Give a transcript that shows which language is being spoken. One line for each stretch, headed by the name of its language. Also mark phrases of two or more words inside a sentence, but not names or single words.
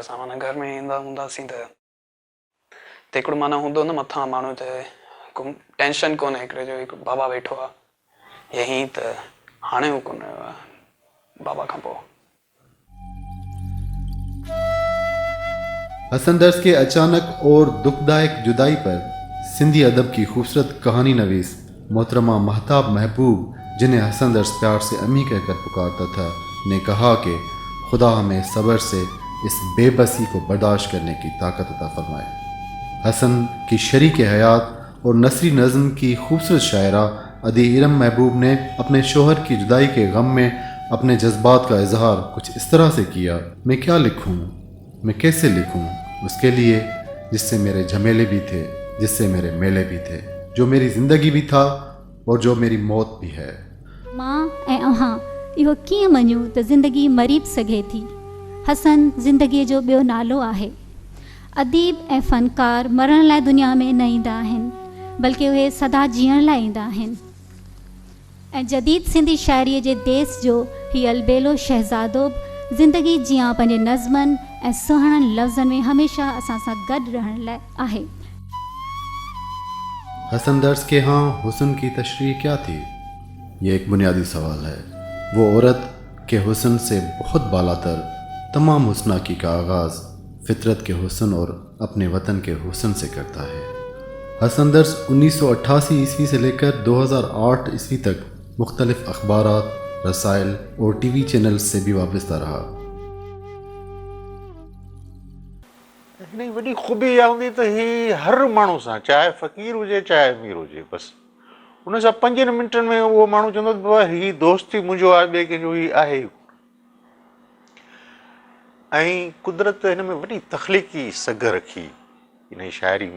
Sindhi: असां माना घर में ईंदा हूंदासीं त हिकिड़ो माना हूंदो न मथां माण्हू त को टेंशन कोन्हे हिकिड़े जो हिकु बाबा वेठो आहे यही, त हाणे हू कोन रहियो आहे बाबा खां पोइ।
Urdu: حسن درس کے اچانک اور دکھدائک جدائی پر سندھی ادب کی خوبصورت کہانی نویس محترمہ مہتاب محبوب، جنہیں حسن درس پیار سے امی کہہ کر پکارتا تھا، نے کہا کہ خدا ہمیں صبر سے اس بےبسی کو برداشت کرنے کی طاقت عطا فرمائے. حسن کی شریک حیات اور نثری نظم کی خوبصورت شاعرہ ادی ارم محبوب نے اپنے شوہر کی جدائی کے غم میں اپنے جذبات کا اظہار کچھ اس طرح سے کیا. میں کیا لکھوں، میں کیسے لکھوں اس کے لیے جس سے میرے جھمیلے بھی تھے، جس سے میرے میلے بھی تھے، جو میری زندگی بھی تھا اور جو میری موت بھی ہے.
Sindhi: मां ऐं अव्हां इहो कीअं मञूं त ज़िंदगी मरी बि सघे थी। हसन ज़िंदगीअ जो ॿियो नालो आहे। अदीब ऐं फ़नकार मरण लाइ दुनिया में न ईंदा आहिनि, बल्कि उहे सदा जीअण लाइ ईंदा आहिनि। ऐं जदीद सिंधी शाइरीअ जे देस जो हीउ अलबेलो शहज़ादो ज़िंदगी जियां पंहिंजे नज़्मनि ऐं सुहिणनि लफ़्ज़नि में हमेशह असां सां गॾु रहण लाइ आहे।
Urdu: حسن درس کے یہاں حسن کی تشریح کیا تھی? یہ ایک بنیادی سوال ہے. وہ عورت کے حسن سے بہت بالاتر تمام حسناکی کا آغاز فطرت کے حسن اور اپنے وطن کے حسن سے کرتا ہے. حسن درس 1988 عیسوی سے لے کر 2008 عیسوی تک مختلف اخبارات، رسائل اور
English: TV channels
Urdu: سے بھی وابستہ رہا.
Sindhi: हिकिड़ी वॾी ख़ूबी इहा हूंदी त हीअ हर माण्हू सां, चाहे फ़क़ीर हुजे चाहे अमीर हुजे, बसि हुन सां 5 मिंटनि में उहो माण्हू चवंदो त बाबा हीअ दोस्ती मुंहिंजो आहे, ॿिए कंहिंजो हीअ आहे। ऐं कुदरत हिन में वॾी तख़लीक़ी सघ रखी हिन जी शाइरी में।